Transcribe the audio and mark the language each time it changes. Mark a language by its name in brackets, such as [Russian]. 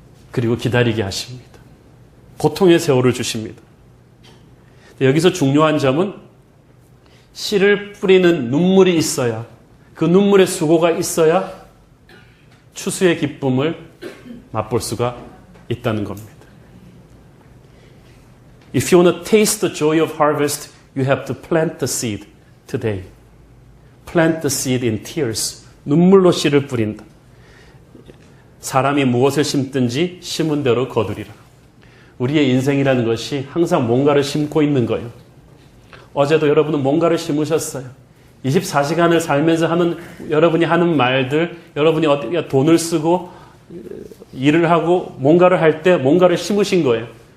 [Korean] 그리고 기다리게 하십니다. 고통의 세월을 주십니다. 여기서 중요한 점은 씨를 뿌리는 눈물이 있어야, 그 눈물의 수고가 있어야 추수의 기쁨을 맛볼 수가 있다는 겁니다. [English] If you want to taste the joy of harvest, you have to plant the seed today. Plant the seed in tears. [Korean] 눈물로 씨를 뿌린다. 사람이 무엇을 심든지 심은 대로 거두리라. 우리의 인생이라는 것이 항상 뭔가를 심고 있는 거예요. 어제도 여러분은 뭔가를 심으셨어요. 24시간을 살면서 여러분이 하는 말들, 여러분이 어떻게 돈을 쓰고 일을 하고 뭔가를 할 때 뭔가를 심으신 거예요.